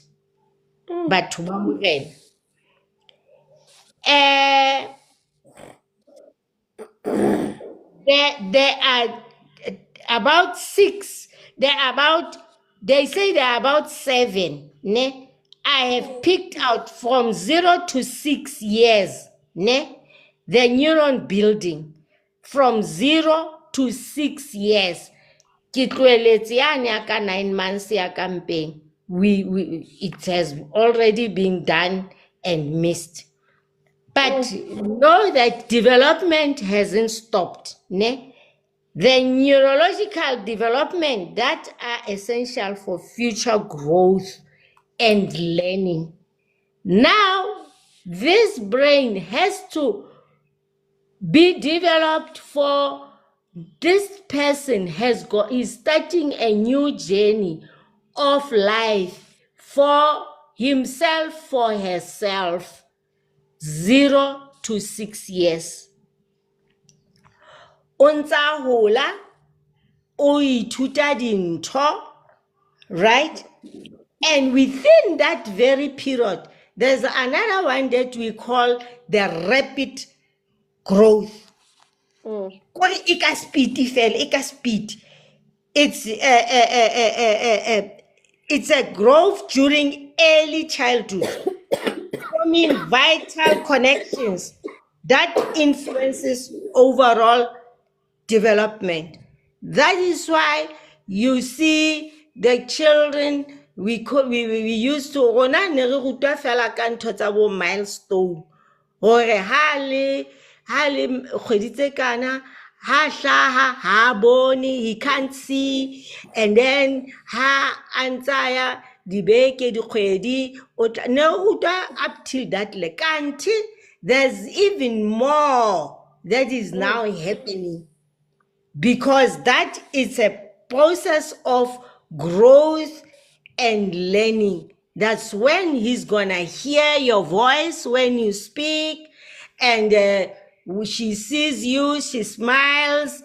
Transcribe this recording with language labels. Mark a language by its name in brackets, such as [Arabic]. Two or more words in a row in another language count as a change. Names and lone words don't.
[English] But there are about six. They say there are about seven. Ne? I have picked out from 0 to 6 years. Ne? The neuron building from 0 to 6 years. [Southern Sotho] Ke tloeletse yane ya ka 9 months ya ka mpeng. [English] It has already been done and missed. But know that development hasn't stopped. Ne? The neurological development that are essential for future growth and learning. Now, this brain has to be developed for this person is starting a new journey of life for himself, for herself. 0 to 6 years. [Southern Sotho] O ntsa hola, o ithuta dintho, [English] right? And within that very period, there's another one that we call the rapid growth. [Southern Sotho] Kore e ka speed fela, e ka speed. [English] It's a growth during early childhood, forming vital connections that influences overall development. That is why you see the children, we used to [Southern Sotho] rona ne re rutwa fela ka ntho tsa bo milestone. Hore ha le kgwedi tse kana, ha hlaha, ha bone, [English] he can't see, and then [Southern Sotho] ha antsaya dibeke dikgwedi, ne rutwa [English] up till that [Southern Sotho] le kanti. [English] There's even more that is now happening, because that is a process of growth and learning. That's when he's gonna hear your voice when you speak, and she sees you, she smiles.